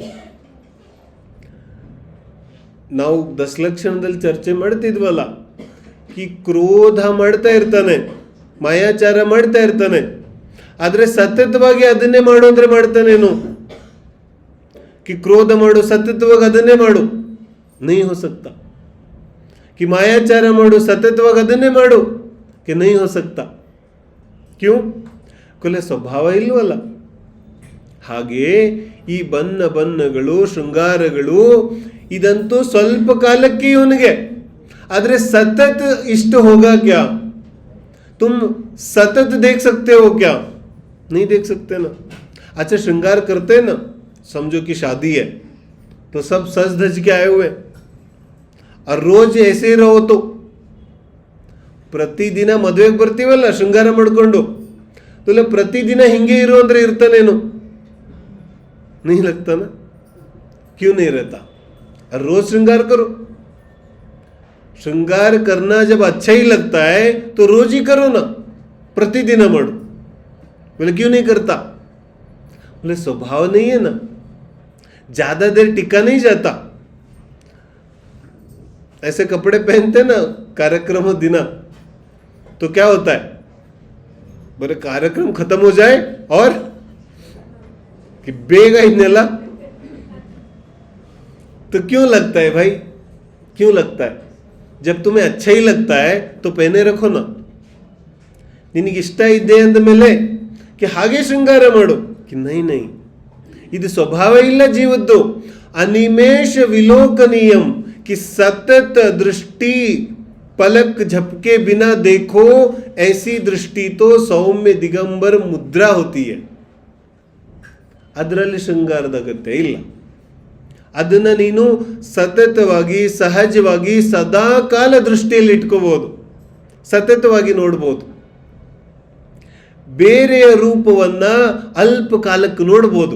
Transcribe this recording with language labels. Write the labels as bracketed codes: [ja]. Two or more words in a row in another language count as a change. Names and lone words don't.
[kn] ನಾವು 10 ಲಕ್ಷಣದಲ್ಲಿ ಚರ್ಚೆ ಮಾಡ್ತಿದ್ವಲ್ಲ, ಕಿ ಕ್ರೋಧ ಮಾಡ್ತಾ ಇರ್ತಾನೆ, ಮಾಯಾಚಾರ ಮಾಡ್ತಾ ಇರ್ತಾನೆ, ಆದ್ರೆ ಸತತವಾಗಿ ಅದನ್ನೇ ಮಾಡು ಅಂದ್ರೆ ಮಾಡ್ತಾನೇನು? ಕಿ ಕ್ರೋಧ ಮಾಡು, ಸತತವಾಗಿ ಅದನ್ನೇ ಮಾಡು, [hi] नहीं हो सकता. [kn] कि ಮಾಯಾಚಾರ ಮಾಡು, ಸತತವಾಗಿ ಅದನ್ನೇ ಮಾಡು, [hi] कि नहीं हो सकता. क्यों? [kn] ಕೊಲೆ ಸ್ವಭಾವ ಇಲ್ವಲ್ಲ. ಹಾಗೆಯೇ ಈ ಬಣ್ಣಗಳು, ಶೃಂಗಾರಗಳು ಇದಂತೂ ಸ್ವಲ್ಪ ಕಾಲಕ್ಕೆ ಇವನಿಗೆ, ಆದ್ರೆ [hi] सतत इष्ट होगा क्या? तुम सतत देख सकते हो क्या? नहीं देख सकते ना. अच्छा श्रृंगार करते हैं ना, समझो कि शादी है तो सब सज धज के आए हुए, और रोज ऐसे ही रहो तो [kn] ಪ್ರತಿದಿನ ಮದುವೆಗೆ ಬರ್ತೀವಲ್ಲ ಶೃಂಗಾರ ಮಾಡ್ಕೊಂಡು, ತುಲ ಪ್ರತಿದಿನ ಹಿಂಗೆ ಇರು ಅಂದ್ರೆ ಇರ್ತಾನೇನು? [hi] नहीं लगता ना. क्यों नहीं रहता? रोज श्रृंगार करो. श्रृंगार करना जब अच्छा ही लगता है तो रोज ही करो ना, प्रतिदिन मारो. बोले क्यों नहीं करता? बोले स्वभाव नहीं है ना, ज्यादा देर टिका नहीं जाता. ऐसे कपड़े पहनते ना कार्यक्रम दिन, तो क्या होता है? बोले कार्यक्रम खत्म हो जाए और कि [kn] ಬೇಗ ಇದನ್ನೆಲ್ಲ. [hi] तो क्यों लगता है भाई? क्यों लगता है? जब तुम्हें अच्छा ही लगता है तो पहने रखो ना. [kn] ನಿನಗೆ ಇಷ್ಟ ಇದೆ ಅಂದ ಮೇಲೆ कि ಹಾಗೆ ಶೃಂಗಾರ ಮಾಡು, [hi] कि नहीं नहीं, [kn] ಇದು ಸ್ವಭಾವ ಇಲ್ಲ ಜೀವದ್ದು. [sa] अनिमेष विलोकनीयं, [hi] कि सतत दृष्टि पलक झपके बिना देखो ऐसी दृष्टि तो सौम्य दिगंबर मुद्रा होती है. [kn] ಅದರಲ್ಲಿ ಶೃಂಗಾರದ ಅಗತ್ಯ ಇಲ್ಲ. ಅದನ್ನ ನೀನು ಸತತವಾಗಿ ಸಹಜವಾಗಿ ಸದಾ ಕಾಲ ದೃಷ್ಟಿಯಲ್ಲಿ ಇಟ್ಕೋಬಹುದು, ಸತತವಾಗಿ ನೋಡ್ಬೋದು. ಬೇರೆಯ ರೂಪವನ್ನ ಅಲ್ಪ ಕಾಲಕ್ಕೆ ನೋಡ್ಬೋದು.